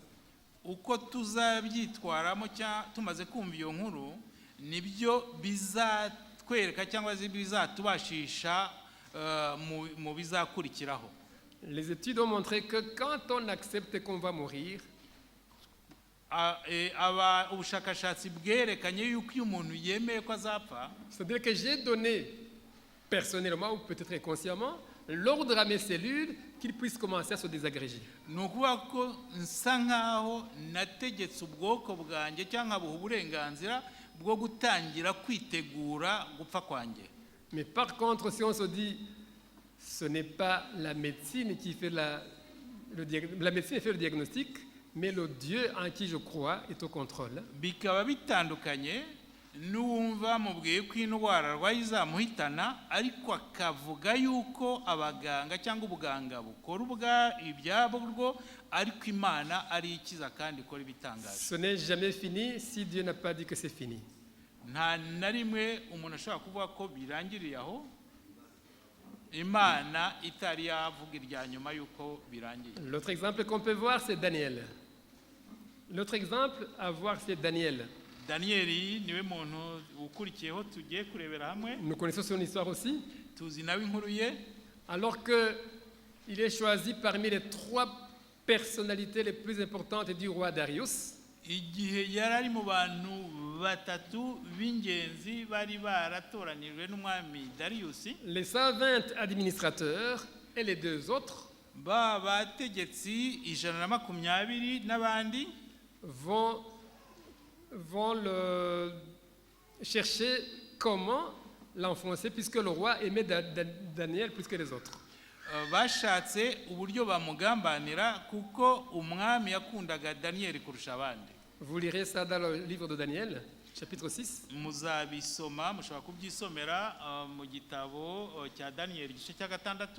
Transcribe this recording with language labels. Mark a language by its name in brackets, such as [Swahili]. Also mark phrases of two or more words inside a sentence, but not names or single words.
[Kinyarwanda] Uko tuzabyitwaramo tumaze kumva iyo nkuru nibyo bizatwereka cyangwa bizatubashisha mu bizakurikiraho. [French] Les études ont montré que quand on accepte qu'on va mourir, [Kinyarwanda] ubushakashatsi bwerekanye yuko iyo umuntu yemeye ko azapfa, [French] c'est-à-dire que j'ai donné personnellement ou peut-être inconsciemment l'ordre à mes cellules qu'ils puissent commencer à se désagréger. [Kinyarwanda] ni ukuvuga ko nsa nkaho nategetse ubwoko bwanjye cyangwa buha uburenganzira bwo gutangira kwitegura gupfa kwanjye. [French] Mais par contre, si on se dit ce n'est pas la médecine qui fait la médecine fait le diagnostic, mais le Dieu en qui je crois est au contrôle. [Kinyarwanda] Bikaba bitandukanye n'uwumva mubwiye ko indwara arwaye izamuhitana ariko akavuga yuko abaganga cyangwa ubuganga bukora ibyabwo ariko Imana ari ikiza kandi ikora ibitangaje. [French] Ce n'est jamais fini si Dieu n'a pas dit que c'est fini. [Kinyarwanda] Nta na rimwe umuntu ashobora kuvuga ko birangiriye aho Imana itari yavuga irya nyuma yuko birangiye. [French] L'autre exemple qu'on peut voir, c'est Daniel. L'autre exemple à voir, c'est Daniel. [Kinyarwanda] Danieli niwe muntu ukurikiyeho tugiye kurebera hamwe. [French] Nous connaissons son histoire aussi. [Kinyarwanda] Tuzi nawe inkuru ye. [French] Alors qu'il est choisi parmi les 3 personnalités les plus importantes du roi Darius. [Kinyarwanda] Igihe yarari mu bantu batatu b'ingenzi bari baratoranijwe n'umwami Darius. [French] Les 120 administrateurs et les 2 autres [Kinyarwanda] bategetsi 120 n'abandi [French] vont le chercher comment l'enfoncer puisque le roi aimait Daniel plus que les autres. [Kinyarwanda] Bashatse uburyo bamugambanira kuko umwami yakundaga Daniel kurusha abandi. [French] Vous lirez ça dans le livre de Daniel, chapitre 6. [Kinyarwanda] Muzabisoma mushobora kubyisomera mu gitabo cya Daniel igice cya 6.